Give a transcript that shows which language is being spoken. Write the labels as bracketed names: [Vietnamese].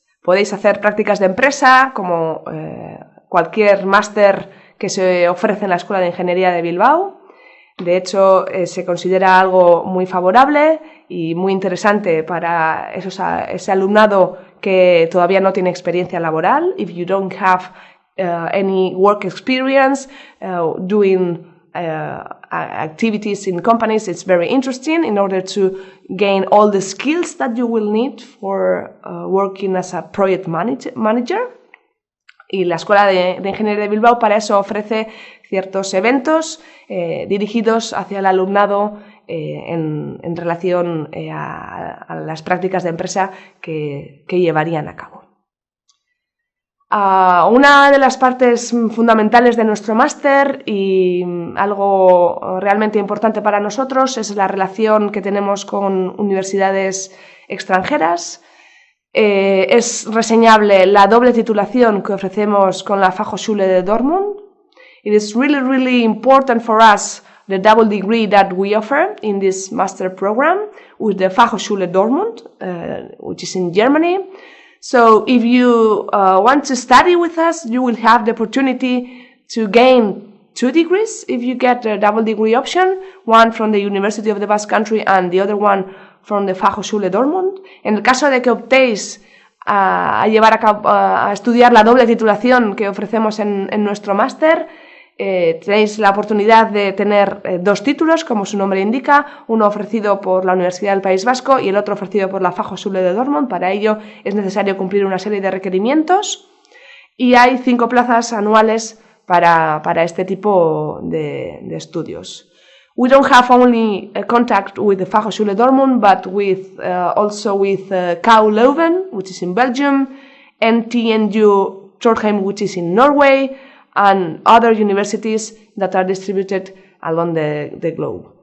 [Spanish] Podéis hacer prácticas de empresa como cualquier máster que se ofrece en la Escuela de Ingeniería de Bilbao. De hecho, se considera algo muy favorable y muy interesante para ese alumnado que todavía no tiene experiencia laboral. [English] If you don't have any work experience doing activities in companies, it's very interesting in order to gain all the skills that you will need for working as a project manager. [Spanish] Y la Escuela de Ingeniería de Bilbao para eso ofrece ciertos eventos dirigidos hacia el alumnado en relación a las prácticas de empresa que llevarían a cabo. Una de las partes fundamentales de nuestro máster y algo realmente importante para nosotros es la relación que tenemos con universidades extranjeras. Es reseñable la doble titulación que ofrecemos con la Fachhochschule de Dortmund. [English] It is really, really important for us the double degree that we offer in this master program with the Fachhochschule Dortmund, which is in Germany. So if you want to study with us, you will have the opportunity to gain 2 degrees if you get a double degree option, one from the University of the Basque Country and the other one from the Fachhochschule Dortmund. [Spanish] En el caso de que optéis a estudiar la doble titulación que ofrecemos en nuestro máster, tenéis la oportunidad de tener 2 títulos, como su nombre indica, uno ofrecido por la Universidad del País Vasco y el otro ofrecido por la Fachhochschule de Dortmund. Para ello es necesario cumplir una serie de requerimientos y hay 5 plazas anuales para este tipo de estudios. [English] We don't have only contact with the Fachhochschule Dortmund, but also with KU Leuven, which is in Belgium, and TNU Trondheim, which is in Norway, and other universities that are distributed along the globe.